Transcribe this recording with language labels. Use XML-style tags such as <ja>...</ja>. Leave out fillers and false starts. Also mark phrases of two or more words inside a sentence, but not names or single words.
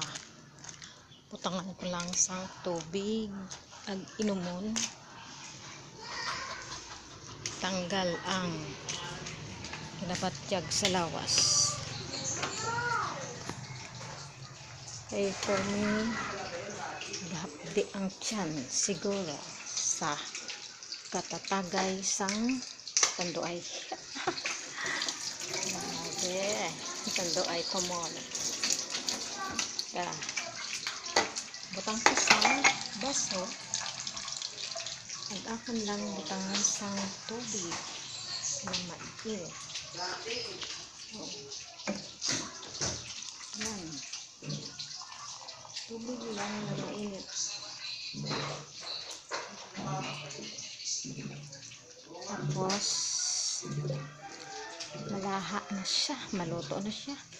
<hil>Putangan ko lang sa tubig ag inumon. Tanggal ang ginabatyag sa lawas.</hil> <en>Ay for me,</en> <hil>gahapdi ang tiyan siguro sa katatagay sang tanduay. Grabe, tanduay tumol. Butang ko sa baso at akon lang butangan sa tubig na maiil. Yan. Tubig lang na mainit. Tapos malaha na siya, maluto na siya.</hil>